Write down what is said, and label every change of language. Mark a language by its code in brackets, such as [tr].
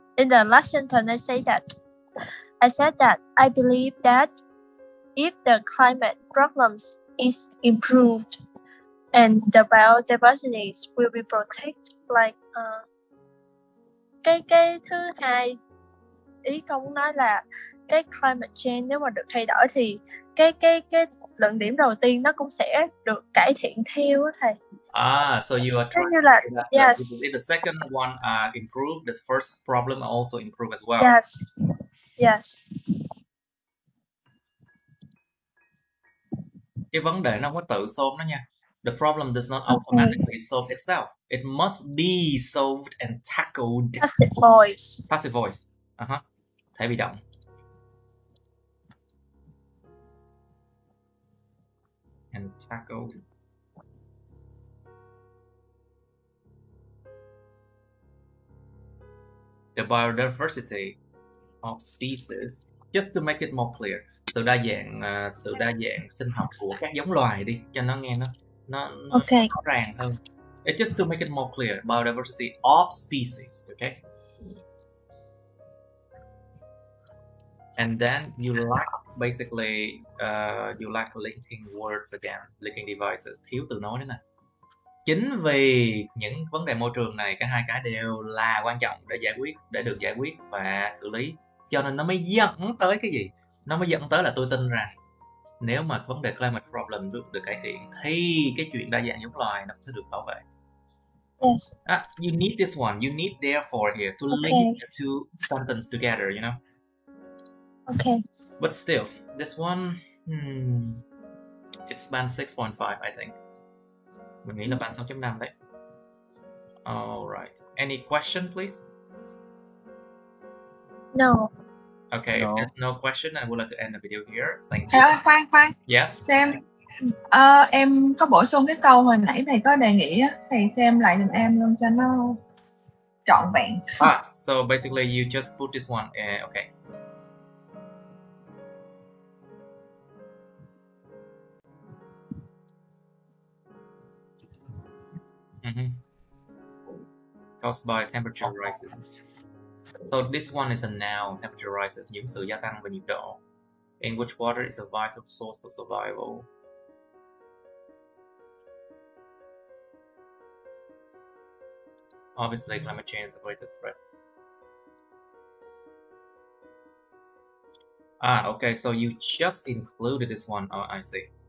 [en] the last sentence I said that I believe that if the climate problems is improved and the biodiversity will be protected, like [vi] cái thứ hai ý con muốn nói là cái climate change nếu mà được thay đổi thì cái luận điểm đầu tiên nó cũng sẽ được cải thiện theo á thầy. [en] So you are trying to yes. If the second one improve, the first problem also improve as well. Yes. [vi] Cái vấn đề nó không có tự xôm đó nha. [en] The problem does not automatically solve itself. It must be solved and tackled. Passive voice. Passive voice. [vi] Thể bị động. [en] And tackled. The biodiversity of species, just to make it more clear. [vi] Sự đa dạng sinh học của các giống loài đi, cho nó nghe nó rõ ràng hơn. [en] It's just to make it more clear. Biodiversity of species, okay? And then you lack basically you lack linking words again, linking devices, [vi] thiếu từ nối nữa nè. Chính vì những vấn đề môi trường này, cả hai cái đều là quan trọng để được giải quyết và xử lý, cho nên nó mới dẫn tới cái gì? Nó mới dẫn tới là tôi tin rằng nếu mà vấn đề climate problem được cải thiện thì cái chuyện đa dạng giống loài nó sẽ được bảo vệ. [en] Yes. You need this one. You need therefore here to link the two sentences together, you know? Okay. But still, this one, it's band 6.5, I think. [vi] Mình nghĩ là band 6.5 đấy. Alright. [en] Any question, please? No. Okay, No. if there's no question, I would like to end the video here. Thank you. [vi] Khoan. [en] Yes. [vi] Xem, em có bổ sung cái câu hồi nãy thầy có đề nghị á, thầy xem lại giùm em luôn cho nó trọn vẹn. [en] So basically you just put this one. Okay. Caused by temperature rises. So this one is a noun, temperature rises, [vi] những sự gia tăng về nhiệt độ. [en] In which water is a vital source for survival. Obviously, climate change is a greater threat. Okay, so you just included this one. Oh, I see.